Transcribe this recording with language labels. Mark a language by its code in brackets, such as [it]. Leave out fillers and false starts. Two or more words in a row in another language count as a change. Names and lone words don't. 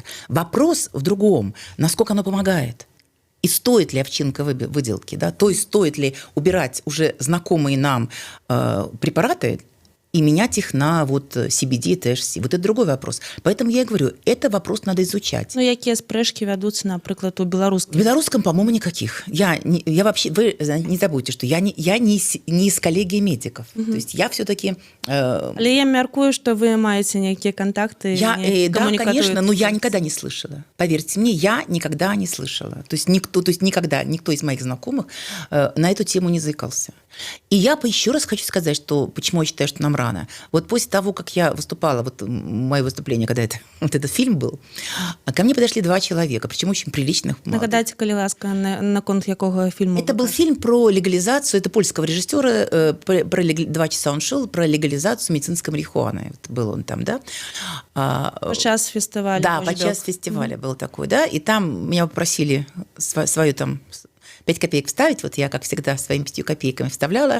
[ru] Вопрос в другом, насколько оно помогает. И стоит ли овчинка выделки, да, то есть стоит ли убирать уже знакомые нам препараты и менять их на вот CBD, THC. Вот это другой вопрос. Поэтому я и говорю, это вопрос надо изучать. Ну, какие [be] спрэчки вядуцца, напрыклад, у беларускіх? [ru] В белорусском, по-моему, никаких. Я вообще, вы не забудьте, что я не из коллегии медиков. То есть я все-таки... [be] Але я мяркую, [ru] что вы маете некие контакты. Да, конечно, но я никогда не слышала. Поверьте мне, я никогда не слышала. То есть никто из моих знакомых на эту тему не заикался. И я еще раз хочу сказать, что почему я считаю, что нам рано. Вот после того, как я выступала, вот мое выступление, когда вот этот фильм был, ко мне подошли 2 человека, причем очень приличных. [be] Нагадайте, калі ласка, наконт якого фильма? [ru] Это был фильм про легализацию, это польского режиссера, 2 часа он шел, про легализацию медицинской марихуаны. Вот был он там, да. Подчас фестиваля. Да, подчас фестиваля был такой, да. И там меня попросили свою там 5 копеек вставить, вот я, как всегда, своими 5 копейками вставляла.